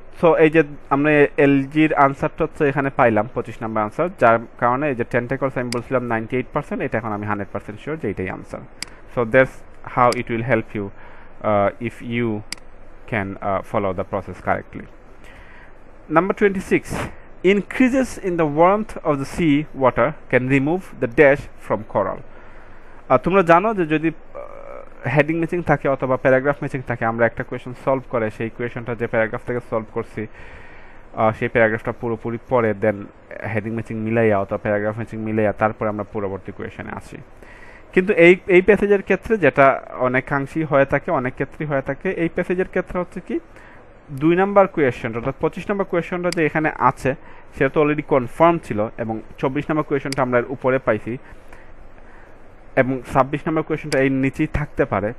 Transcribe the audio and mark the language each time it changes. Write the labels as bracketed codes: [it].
[bn] So এই যে আমরা এলজির আনসারটা হচ্ছে এখানে পাইলাম 25 নাম্বার আনসার, যার কারণে এই যে টেন্টাকলস আমি বলছিলাম 98%, এটা এখন আমি 100% শিওর যে এটাই answer. [en] So that's how it will help you if you can follow the process correctly. Number 26, increases in the warmth of the sea water can remove the dash from coral. [bn] তোমরা জানো যে যদি heading matching থাকে অথবা paragraph matching থাকে, আমরা একটা question solve করে সেই কোয়েশনটা যে প্যারাগ্রাফ থেকে সলভ করছি সেই প্যারাগ্রাফটা পুরোপুরি পরে দেন হেডিং ম্যাচিং মিলাইয়া অথবা প্যারাগ্রাফ ম্যাচিং মিলাইয়া তারপরে আমরা পরবর্তী কোয়েশনে আসি। কিন্তু এই প্যাসেজের ক্ষেত্রে যেটা অনেকাংশেই হয়ে থাকে, অনেক ক্ষেত্রেই হয়ে থাকে, এই প্যাসেজের ক্ষেত্রে হচ্ছে কি 2 নাম্বার কোয়েশনটা অর্থাৎ 25 নাম্বার কোয়েশনটা যে এখানে আছে সেটা তো অলরেডি কনফার্ম ছিল এবং 24 নাম্বার কোয়েশনটা আমরা এর উপরে পাইছি এবং 26 নাম্বার কোয়েশনটা এই নিচেই থাকতে পারে।